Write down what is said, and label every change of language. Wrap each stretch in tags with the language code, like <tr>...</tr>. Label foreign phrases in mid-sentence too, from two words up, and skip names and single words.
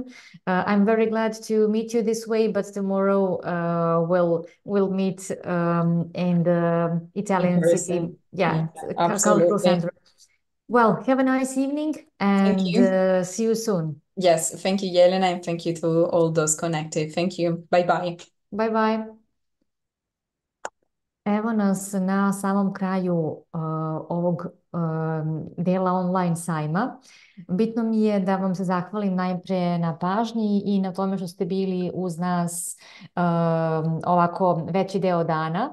<en>I'm very glad to meet you this way, but tomorrow we'll meet in the Italian city, cultural absolutely. center. Well, have a nice evening Thank and you. see you soon. Yes, thank you, Jelena, and thank you to all those connected. Thank you. Bye bye. Bye bye.</en> <sr>Evo nas na samom kraju ovog dela online sajma. Bitno mi je da vam se zahvalim najpre na pažnji i na tome što ste bili uz nas ovako veći deo dana.</sr>